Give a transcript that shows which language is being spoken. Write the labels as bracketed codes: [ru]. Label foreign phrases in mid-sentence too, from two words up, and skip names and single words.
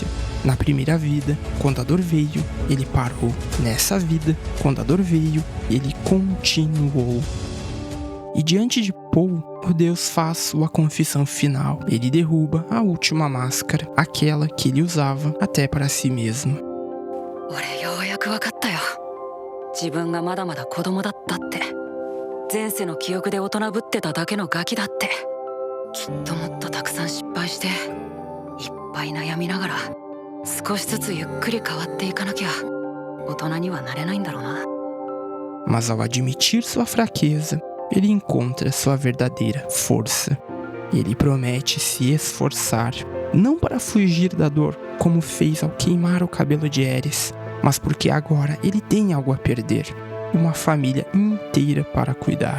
[pt] Na primeira vida, quando a dor veio, ele parou. Nessa vida, quando a dor veio, ele continuou. E diante de Paul, Rudeus faz sua confissão final. Ele derruba a última máscara, aquela que ele usava até para si mesmo. [ja] 俺ようやく分かったよ。自分がまだまだ子供だったって。前世の記憶で大人ぶってただけのガキだって。きっともっとたくさん失敗して、いっぱい悩みながら、少しずつゆっくり変わっていかなきゃ、大人にはなれないんだろうな。 [pt] Mas ao admitir sua fraqueza, ele encontra sua verdadeira força. Ele promete se esforçar, não para fugir da dor, como fez ao queimar o cabelo de Eris, mas porque agora ele tem algo a perder, uma família inteira para cuidar.